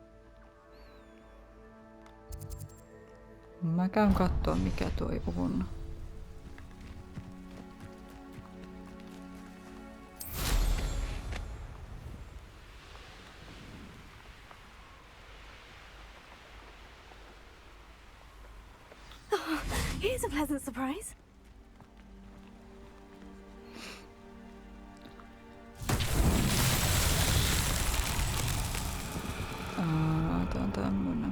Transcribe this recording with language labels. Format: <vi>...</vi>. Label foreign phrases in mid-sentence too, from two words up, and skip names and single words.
<fi>Mä käyn kattoo mikä toi on.</fi> <en>Here's a pleasant surprise.</en> <fi>Tää on tämmönen.</fi>